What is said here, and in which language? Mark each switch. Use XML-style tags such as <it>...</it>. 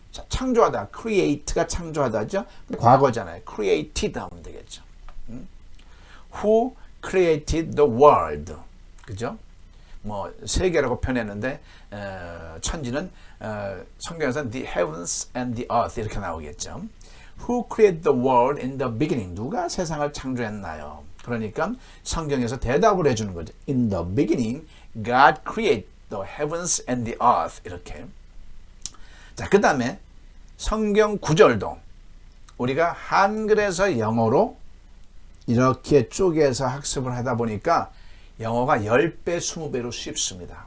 <ko>자, 창조하다, create가 창조하다죠. 과거잖아요. created 하면 되겠죠.</ko> <en>Who created the world?</en> <ko>그죠? 뭐 세계라고 표현했는데 천지는 성경에서는</ko> <en>the heavens and the earth</en> <ko>이렇게 나오겠죠.</ko> <en>Who created the world in the beginning?</en> <ko>누가 세상을 창조했나요? 그러니까 성경에서 대답을 해주는 거죠.</ko> <en>In the beginning, God created the heavens and the earth</en> <ko>이렇게. 자, 그 다음에 성경 구절도 우리가 한글에서 영어로 이렇게 쪼개서 학습을 하다 보니까 영어가 10배, 20배로 쉽습니다.</ko>